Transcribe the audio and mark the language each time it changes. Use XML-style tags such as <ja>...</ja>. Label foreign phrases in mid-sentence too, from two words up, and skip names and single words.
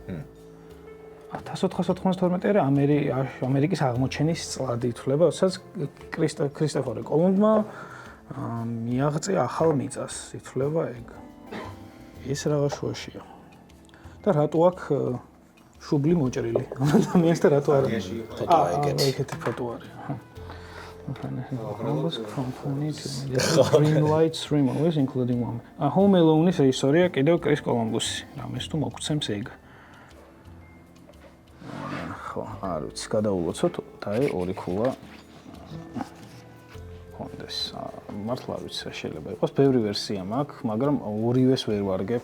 <ka>1492 არის ამერიკის აღმოჩენის წლად ითვლება, როდესაც კრისტოფორ კოლუმბმა მიაღწია ახალ მიწას, ითვლება ეგ. ეს რაღაც შუაშია. და რატო აქვს შუბლი მოჭრილი? ამ ადამიანს და რატო არ არის? ეგეთი ფოტო არის.</ka> <en>Columbus company to green lights movies including one.</en> <ka>Home Alone-ის რეჟისორია კიდევ კრის კოლუმბუსი. რამეს თუ მოგცემს ეგ. ხო, არ ვიცი, გადაულოცოთ და ორი ქულა კონდეს. მართლა არ ვიცი რა შეიძლება იყოს. ბევრი ვერსია მაქვს, მაგრამ ორივეს ვერ ვარგებ.</ka>